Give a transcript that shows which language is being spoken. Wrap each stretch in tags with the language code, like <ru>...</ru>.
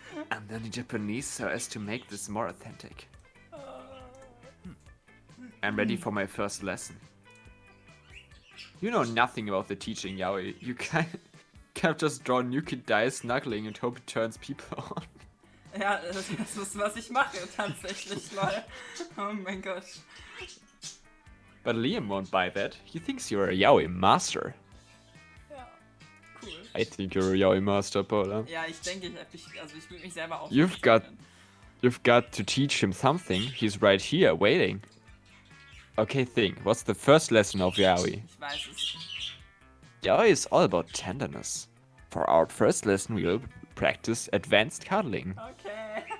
<en>I'm learning Japanese so as to make this more authentic. I'm ready for my first lesson. You know nothing about the teaching yaoi. You can't just draw nude dice snuggling and hope it turns people on.</en> <de>Ja, das ist, was ich mache, tatsächlich, lol. Oh mein Gott.</de> <en>But Liam won't buy that. He thinks you're a yaoi master.</en> <de>Ja, cool.</de> <en>I think you're a yaoi master, Paula.</en> <de>Ja, ich denke, ich will mich selber auch...</de> <en>You've got to teach him something. He's right here, waiting. Okay, think. What's the first lesson of yaoi?</en> <de>Ich weiß es.</de> <en>Yaoi is all about tenderness. For our first lesson, we'll practice advanced cuddling. Okay.</en>